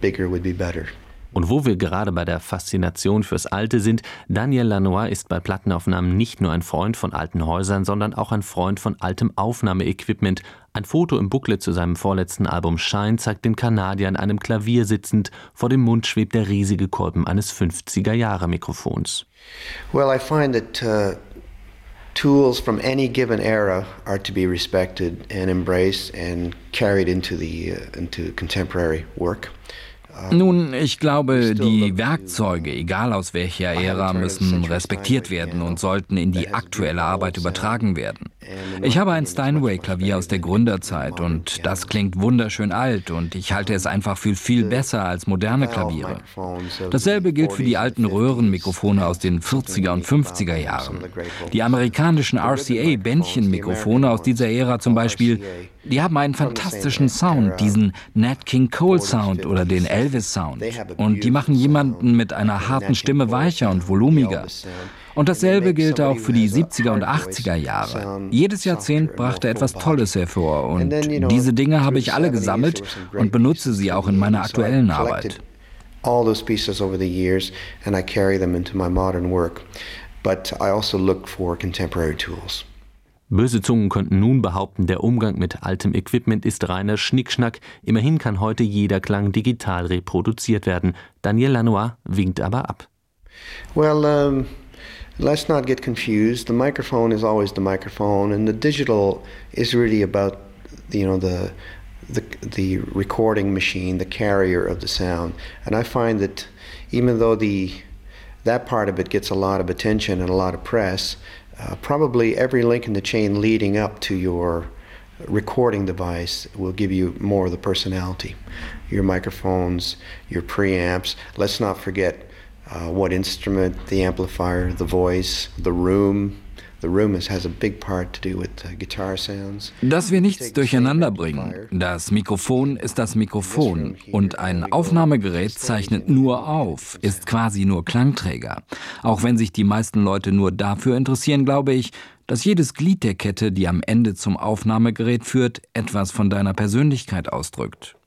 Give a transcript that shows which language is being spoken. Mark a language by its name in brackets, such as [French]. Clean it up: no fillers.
[German] Und wo wir gerade bei der Faszination fürs Alte sind, Daniel Lanois ist bei Plattenaufnahmen nicht nur ein Freund von alten Häusern, sondern auch ein Freund von altem Aufnahmeequipment. Ein Foto im Booklet zu seinem vorletzten Album Shine zeigt den Kanadier an einem Klavier sitzend. Vor dem Mund schwebt der riesige Kolben eines 50er-Jahre-Mikrofons. [English] Well, I find that tools from any given era are to be respected and embraced and carried into contemporary work. [German] Nun, ich glaube, die Werkzeuge, egal aus welcher Ära, müssen respektiert werden und sollten in die aktuelle Arbeit übertragen werden. Ich habe ein Steinway-Klavier aus der Gründerzeit und das klingt wunderschön alt und ich halte es einfach für viel besser als moderne Klaviere. Dasselbe gilt für die alten Röhrenmikrofone aus den 40er und 50er Jahren. Die amerikanischen RCA-Bändchenmikrofone aus dieser Ära zum Beispiel, die haben einen fantastischen Sound, diesen Nat King Cole-Sound oder den Elvis-Sound. Und die machen jemanden mit einer harten Stimme weicher und volumiger. Und dasselbe gilt auch für die 70er und 80er Jahre. Jedes Jahrzehnt brachte etwas Tolles hervor und diese Dinge habe ich alle gesammelt und benutze sie auch in meiner aktuellen Arbeit. [English] All those pieces over the years and I carry them into my modern work, but I also look for contemporary tools. [German] Böse Zungen könnten nun behaupten, der Umgang mit altem Equipment ist reiner Schnickschnack. Immerhin kann heute jeder Klang digital reproduziert werden. Daniel Lanois winkt aber ab. [English] Well, let's not get confused. The microphone is always the microphone and the digital is really about, you know, the recording machine, the carrier of the sound. And I find that even though that part of it gets a lot of attention and a lot of press, probably every link in the chain leading up to your recording device will give you more of the personality. Your microphones, your preamps, let's not forget what instrument, the amplifier, the voice, the room. The room has a big part to do with guitar sounds. [German] Dass wir nichts durcheinander bringen. Das Mikrofon ist das Mikrofon und ein Aufnahmegerät zeichnet nur auf, ist quasi nur Klangträger. Auch wenn sich die meisten Leute nur dafür interessieren, glaube ich, dass jedes Glied der Kette, die am Ende zum Aufnahmegerät führt, etwas von deiner Persönlichkeit ausdrückt.